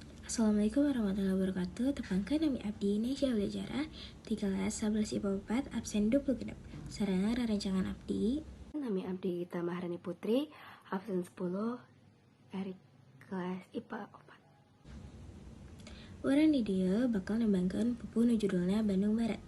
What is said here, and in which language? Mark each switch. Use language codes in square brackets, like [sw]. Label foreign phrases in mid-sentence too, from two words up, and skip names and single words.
[ar] السلام عليكم ورحمة الله وبركاته. [su] Tepangkan nami abdi Nesya Belajarah 13 11 IPA 4 absen 20 genep. Sarana rarancangan abdi Nami abdi Gita Maharani Putri absen 10 dari kelas IPA 4. Urang di dieu bakal nembangkeun pupuh nu judulna Bandung Barat.